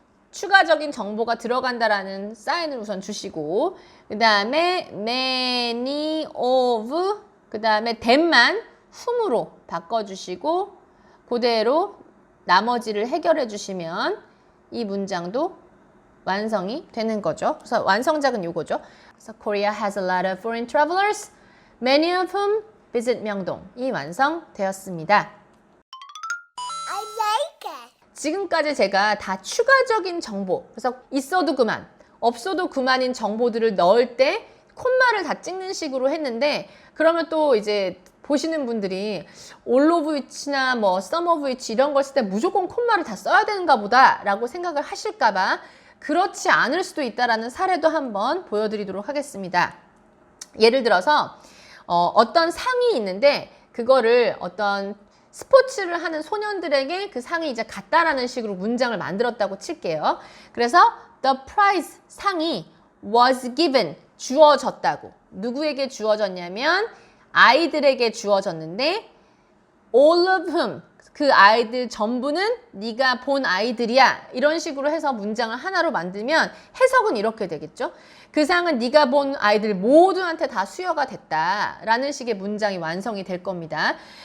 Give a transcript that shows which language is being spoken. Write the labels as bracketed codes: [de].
[ko] 추가적인 정보가 들어간다라는 사인을 우선 주시고 그 다음에 [en] many of [ko] 그 다음에 them만 whom으로 바꿔주시고 그대로 나머지를 해결해 주시면 이 문장도 완성이 되는 거죠. 그래서 완성작은 요거죠. 그래서 [en] Korea has a lot of foreign travelers, many of whom visit [ko] 명동이 완성되었습니다. [en] I like it. [ko] 지금까지 제가 다 추가적인 정보, 그래서 있어도 그만, 없어도 그만인 정보들을 넣을 때 콤마를 다 찍는 식으로 했는데 그러면 또 이제 보시는 분들이 [en] all of which [ko] 나 뭐 [en] some of which [ko] 이런 걸 쓸 때 무조건 콤마를 다 써야 되는가 보다 라고 생각을 하실까 봐 그렇지 않을 수도 있다라는 사례도 한번 보여드리도록 하겠습니다. 예를 들어서 어떤 상이 있는데 그거를 어떤 스포츠를 하는 소년들에게 그 상이 이제 갔다라는 식으로 문장을 만들었다고 칠게요. 그래서 [en] the prize [ko] 상이 [en] was given [ko] 주어졌다고. 누구에게 주어졌냐면 아이들에게 주어졌는데 [en] all of whom [ko] 그 아이들 전부는 네가 본 아이들이야. 이런 식으로 해서 문장을 하나로 만들면 해석은 이렇게 되겠죠. 그 상은 네가 본 아이들 모두한테 다 수여가 됐다라는 식의 문장이 완성이 될 겁니다.